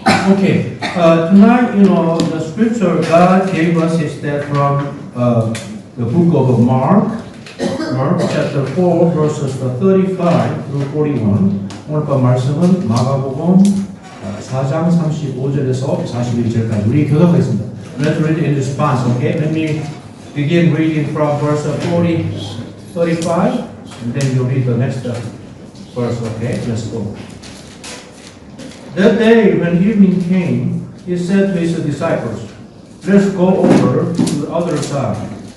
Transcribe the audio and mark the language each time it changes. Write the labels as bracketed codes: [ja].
[en] Okay, tonight, the scripture God gave us is that from the book of Mark chapter 4, verses 35 through 41. [ko] 오늘 밤 말씀은 마가복음 4장 35절에서 41절까지 우리 교독하겠습니다. [en] Let's read in response, okay? Let me begin reading from verse 35, and then you'll read the next verse. Okay, let's go. That day when evening came, he said to his disciples, let's go over to the other side.